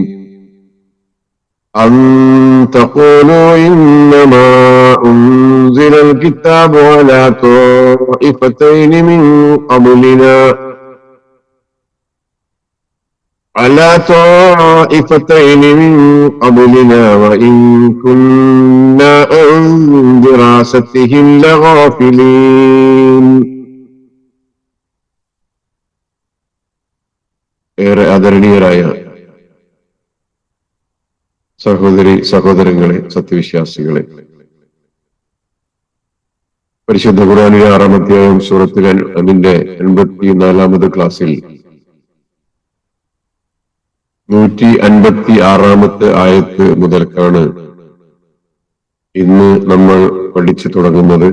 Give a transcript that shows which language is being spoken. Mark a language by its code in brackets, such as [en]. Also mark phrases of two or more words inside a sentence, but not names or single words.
[ar] أن تقولوا إنما أنزل الكتاب على طائفتين من قبلنا وإن كنا عن دراستهم لغافلين. [ml] ഏറെ ആദരണീയരായ സഹോദരങ്ങളെ, സത്യവിശ്വാസികളെ, പരിശുദ്ധ ഖുർആനിലെ 6-ാം അധ്യായം സൂറത്തുൽ അൻആമിന്റെ 84-ാമത് ക്ലാസ്സിൽ 156-ാമത്തെ ആയത്ത് മുതൽക്കാണ് ഇന്ന് നമ്മൾ പഠിച്ചു തുടങ്ങുന്നത്.